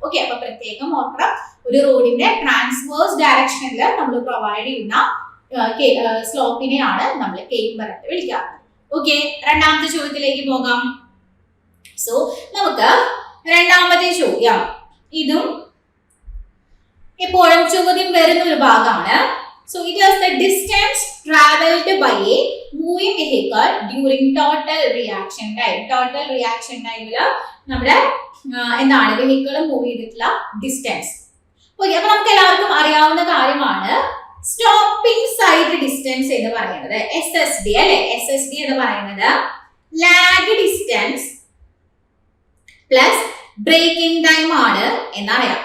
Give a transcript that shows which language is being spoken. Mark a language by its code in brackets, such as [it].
[ml] Okay, അപ്പൊ പ്രത്യേകം ഓർക്കണം, ഒരു റോഡിന്റെ ട്രാൻസ്വേഴ്സ് ഡയറക്ഷനിൽ നമ്മൾ പ്രൊവൈഡ് ചെയ്യുന്ന സ്ലോപ്പിനെയാണ് നമ്മൾ കേംബർ എന്ന് വിളിക്കാറുള്ളത്. ഓക്കെ, രണ്ടാമത്തെ ചോദ്യത്തിലേക്ക് പോകാം. സോ നമുക്ക് രണ്ടാമത്തെ ചോദ്യം, ഇതും എപ്പോഴും ചോദ്യം വരുന്ന ഒരു ഭാഗമാണ്. [en] So it is the distance traveled by a moving vehicle during total reaction time. [ml] Total reaction time നമ്മുടെ എന്താണ് വെഹിക്കിൾ മൂവ് ചെയ്തിട്ടുള്ള ഡിസ്റ്റൻസ്. ഓക്കെ, അപ്പൊ നമുക്ക് എല്ലാവർക്കും അറിയാവുന്ന കാര്യമാണ് സ്റ്റോപ്പിംഗ് സൈഡ് ഡിസ്റ്റൻസ് എന്ന് പറയുന്നത് SSD അല്ലെ. SSD എന്ന് പറയുന്നത് lag distance plus breaking time ആണ് എന്നറിയാം.